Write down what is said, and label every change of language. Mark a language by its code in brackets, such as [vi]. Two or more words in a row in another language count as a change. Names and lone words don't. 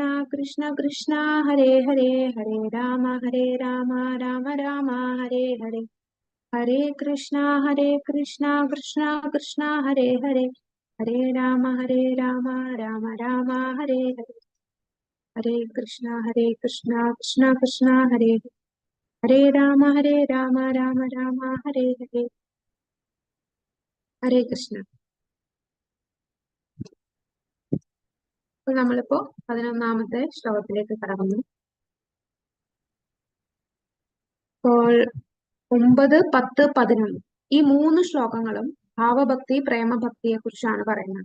[ml] കൃഷ്ണ ഹരേ ഹരേ ഹരേ രാമ രാമ രാമ ഹരേ ഹരേ ഹരേ കൃഷ്ണ കൃഷ്ണ കൃഷ്ണ ഹരേ ഹരേ ഹരേ രാമ രാമ രാമ ഹരേ ഹരേ ഹരേ കൃഷ്ണ കൃഷ്ണ കൃഷ്ണ ഹരേ ഹരേ രാമ രാമ ഹരേ ഹരേ ഹരേ കൃഷ്ണ. അപ്പൊ നമ്മളിപ്പോ 11ാമത്തെ ശ്ലോകത്തിലേക്ക് കടന്നു. അപ്പോൾ 9, 10, 11 ഈ 3 ശ്ലോകങ്ങളും ഭാവഭക്തി പ്രേമഭക്തിയെ കുറിച്ചാണ് പറയുന്നത്.